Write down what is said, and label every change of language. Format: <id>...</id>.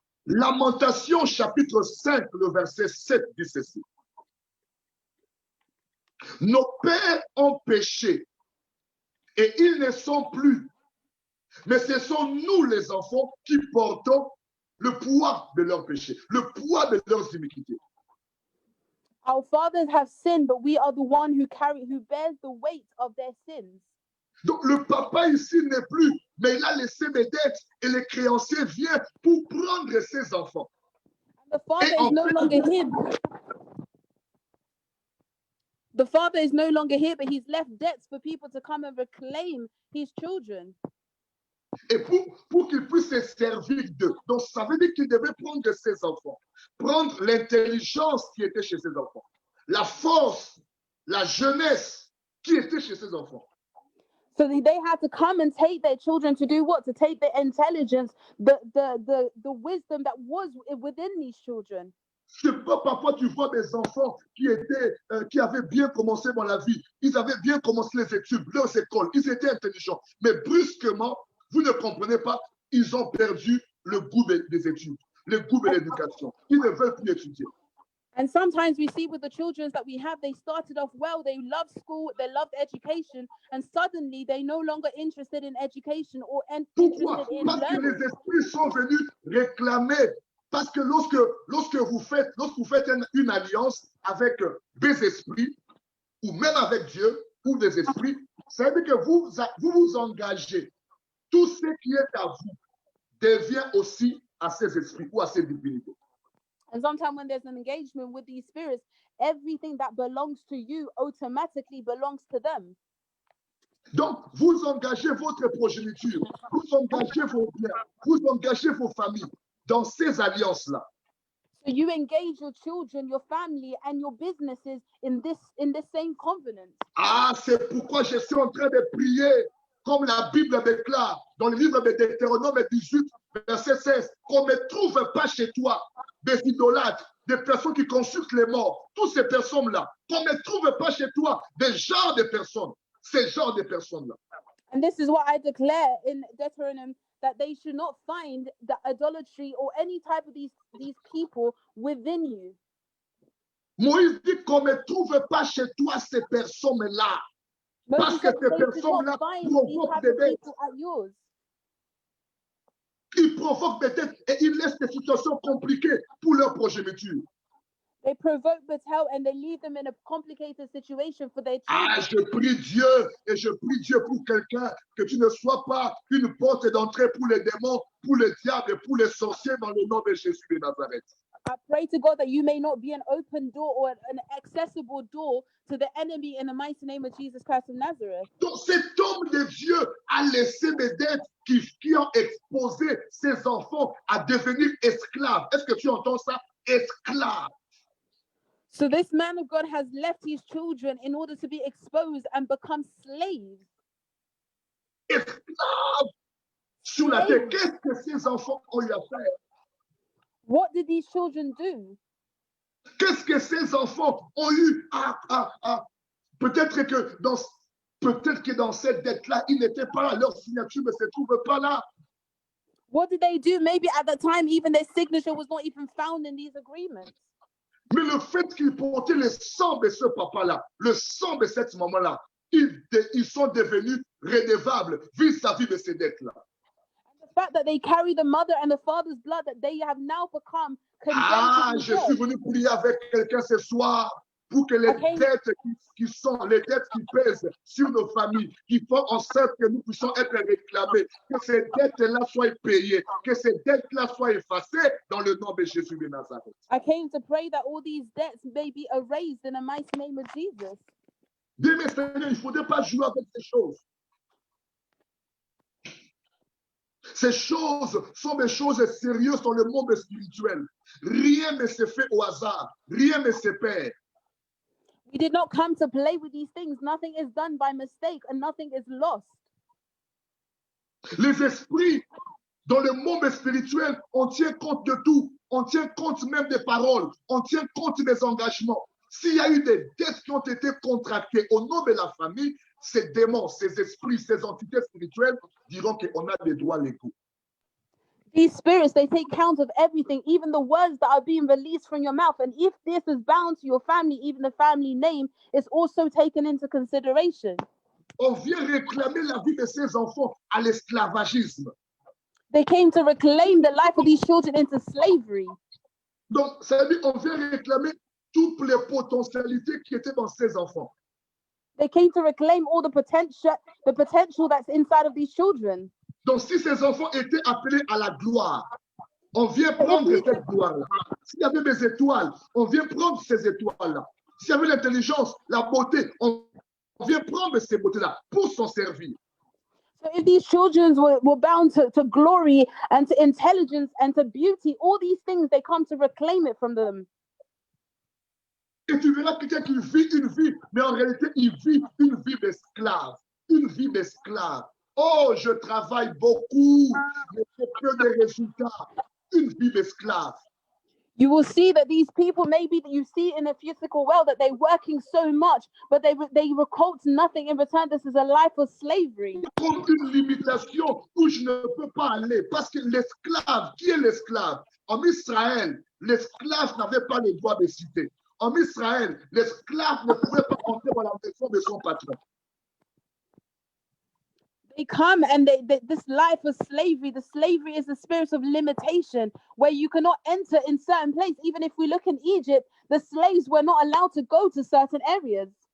<fr>Lamentation chapitre 5, le verset 7 dit ceci. Nos pères ont péché et ils ne sont plus. Mais ce sont nous les enfants qui portons le poids de leurs péchés, le poids de leurs iniquités.</fr> <en>Our fathers have sinned, but we are the one who bears the weight of their sins.</en> <fr>Donc le papa ici n'est plus, mais il a laissé des dettes et les créanciers viennent pour prendre ses enfants.</fr> <en>And the father is no longer here. The father is no longer here, but he's left debts for people to come and reclaim his children.</en> <fr>Et pour qu'ils puissent se servir d'eux. Donc ça veut dire qu'il devait prendre ses enfants, prendre l'intelligence qui était chez ses enfants, la force, la jeunesse qui était chez ses enfants.</fr> <en>So they had to come and take their children to do what? To take the intelligence, the wisdom that was within these children.</en> <fr>Je sais pas, parfois tu vois des enfants qui avaient bien commencé dans la vie, ils avaient bien commencé les études, leurs écoles, ils étaient intelligents, mais brusquement, vous ne comprenez pas, ils ont perdu le goût des études, le goût de l'éducation. Ils ne veulent plus étudier.</fr> <en>And sometimes we see with the children that we have, they started off well, they loved school, they loved education, and suddenly they're no longer interested in education or</en> <fr>Pourquoi?</fr> <en>interested in</en> <fr>Parce que</fr> <en>learning.</en> <fr>les esprits sont venus réclamer. Parce que lorsque vous faites une alliance avec des esprits, ou même avec Dieu, ou des esprits, ça veut dire que vous engagez. Tout ce qui est à vous devient aussi à ces esprits ou à ces divinités.</fr> <en>And sometimes when there's an engagement with these spirits, everything that belongs to you automatically belongs to them.</en> <fr>Donc, vous engagez votre progéniture, vous engagez vos biens, vous engagez vos familles dans ces alliances-là.</fr> <en>So you engage your children, your family, and your businesses in this same covenant.</en> <fr>Ah, c'est pourquoi je suis en train de prier, comme la Bible déclare dans le livre de Deutéronome 18, verset 16, qu'on ne trouve pas chez toi des idolâtres, des personnes qui consultent les morts, toutes ces personnes-là, qu'on ne trouve pas chez toi des genres de personnes, ces genres de personnes-là.</fr> <en>And this is what I declare in Deuteronomy, that they should not find the idolatry or any type of these people within you.</en> <fr>Moïse dit qu'on ne trouve pas chez toi ces personnes-là. Parce que ces personnes-là provoquent des dettes. Ils provoquent des dettes et ils laissent des situations compliquées pour leur progéniture.</fr> <en>They provoke the hell and they leave them in a complicated situation for their children.</en> <fr>Ah, je prie Dieu et je prie Dieu pour quelqu'un que tu ne sois pas une porte d'entrée pour les démons, pour les diables et pour les sorciers dans le nom de Jésus de Nazareth.</fr> <en>I pray to God that you may not be an open door or an accessible door to the enemy in the mighty name of Jesus Christ of Nazareth.</en> <fr>Donc cet homme de Dieu a laissé des dettes qui ont exposé ses enfants à devenir esclaves. Est-ce que tu entends ça? Esclaves.</fr> <en>So this man of God has left his children in order to be exposed and become slaves.</en> <fr>Esclaves sur la terre. Qu'est-ce que ces enfants ont eu à faire?</fr> <en>What did these children do?</en> <fr>Qu'est-ce que ces enfants ont eu à peut-être que dans cette dette-là, ils n'étaient pas là, leur signature ne se trouve pas là.</fr> <en>What did they do? Maybe at the time, even their signature was not even found in these agreements.</en> <fr>Mais le fait qu'ils portaient le sang de ce papa-là, le sang de cette maman-là, ils sont devenus redevables vis-à-vis de ces dettes-là.</fr> <en>fact that they carry the mother and the father's blood, that they have now become</en> <fr>Ah,</fr> <en>condemned to</en> <fr>je</fr> <en>be</en> <fr>suis</fr> <en>dead.</en> <fr>venu prier avec quelqu'un ce soir pour que les</fr> <en>Okay.</en> <fr>dettes les dettes qui pèsent sur nos familles, qui font en sorte que nous puissions être réclamés, que ces dettes-là soient payées, que ces dettes-là soient effacées dans le nom de Jésus de Nazareth.</fr> <en>I came to pray that all these debts may be erased in the mighty name of Jesus.</en> <fr>Bien, mes Seigneur, il ne faudrait pas jouer avec ces choses. Ces choses sont des choses sérieuses dans le monde spirituel. Rien ne se fait au hasard. Rien ne se perd.</fr> <en>We did not come to play with these things. Nothing is done by mistake and nothing is lost.</en> <fr>Les esprits dans le monde spirituel, on tient compte de tout. On tient compte même des paroles. On tient compte des engagements. S'il y a eu des dettes qui ont été contractées au nom de la famille, ces démons, ces esprits, ces entités spirituelles diront qu'on a des droits légaux.</fr> <en>These spirits, they take count of everything, even the words that are being released from your mouth. And if this is bound to your family, even the family name is also taken into consideration.</en> <fr>On vient réclamer la vie de ces enfants à l'esclavagisme.</fr> <en>They came to reclaim the life of these children into slavery.</en> <fr>Donc, ça veut dire qu'on vient réclamer toutes les potentialités qui étaient dans ces enfants.</fr> <en>They came to reclaim all the potential that's inside of these children.</en> <fr>Donc, si ces enfants étaient appelés à la gloire, on vient prendre cette gloire-là. S'il y avait des étoiles, on vient prendre ces étoiles-là. S'il y avait l'intelligence, la beauté, on vient prendre ces beautés-là pour s'en servir.</fr> <en>So if these children were bound to glory and to intelligence and to beauty, all these things, they come to reclaim it from them.</en> <fr>Et tu verras quelqu'un qui vit une vie, mais en réalité, il vit une vie d'esclave. Une vie d'esclave. Oh, je travaille beaucoup, mais j'ai peu de résultats. Une vie d'esclave.</fr> <en>You will see that these people, maybe that you see in the physical world, that they're working so much, but they recoup nothing in return. This is a life of slavery.</en> <fr>Comme une limitation où je ne peux pas aller. Parce que l'esclave, qui est l'esclave? En Israël, l'esclave n'avait pas le droit de citer. En Israël, l'esclave ne pouvait pas entrer dans la maison de son patron.</fr> <en>They come and this life of slavery, the slavery is the spirit of limitation, where you cannot enter in certain places. Even if we look in Egypt, the slaves were not allowed to go to certain areas.</en>